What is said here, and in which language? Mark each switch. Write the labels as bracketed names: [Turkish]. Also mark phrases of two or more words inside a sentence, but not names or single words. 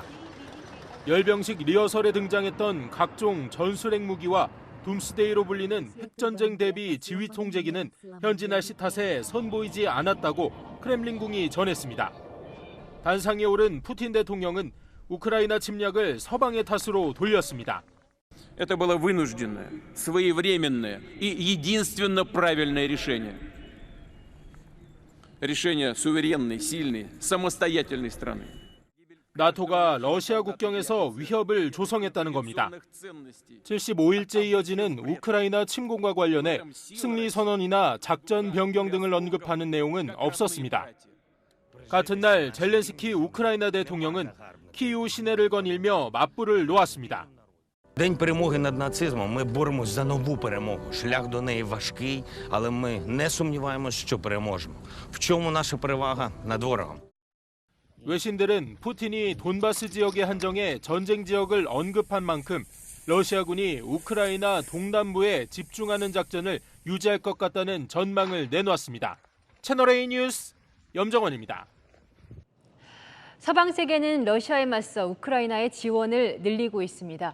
[Korean] 열병식 리허설에 등장했던 각종 전술핵 무기와 둠스데이로 불리는 핵전쟁 대비 지휘 통제기는 현지 날씨 탓에 선보이지 않았다고 크렘린궁이 전했습니다. 단상에 오른 푸틴 대통령은 우크라이나 침략을 서방의 탓으로 돌렸습니다. [Russian] Это было вынужденное, своевременное и единственно правильное решение. Решение суверенной, сильной, самостоятельной страны. [Korean] 나토가 러시아 국경에서 위협을 조성했다는 겁니다. 75일째 이어지는 우크라이나 침공과 관련해 승리 선언이나 작전 변경 등을 언급하는 내용은 없었습니다. 같은 날 젤렌스키 우크라이나 대통령은 키이우 시내를 거닐며 맞불을 놓았습니다. [Ukrainian] День перемоги над нацизмом. Ми боремось за нову перемогу. Шлях до неї важкий, але ми не сумніваємось, що переможемо. В чому наша перевага над ворогом? [Korean] 외신들은 푸틴이 돈바스 지역의 한정에 전쟁 지역을 언급한 만큼 러시아군이 우크라이나 동남부에 집중하는 작전을 유지할 것 같다는 전망을 내놓았습니다. 채널A 뉴스 염정원입니다. 서방 세계는 러시아에 맞서 우크라이나의 지원을 늘리고 있습니다.